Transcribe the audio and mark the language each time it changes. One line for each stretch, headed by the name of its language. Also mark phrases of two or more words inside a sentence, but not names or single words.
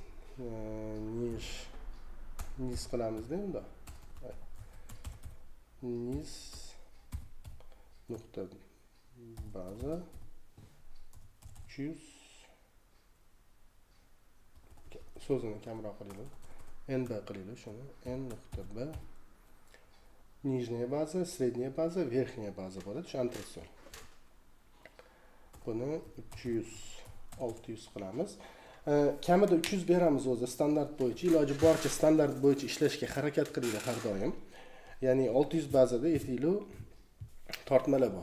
Uzbek: Niz qilamizda unda. Niz nokta baza 300 so'zini kamroq qilaylik. NB qilaylik shuni. N nokta B
Russian: нижняя база, средняя база, верхняя база
Uzbek: bo'ladi. Shu antresol. Buni 300 600 qilamiz. Kamida 300 beramiz o'zi standart bo'yicha. Iloji boricha standart bo'yicha ishlashga harakat qilinglar har doim. Ya'ni 600 bazada aytaylik tortmalar bor.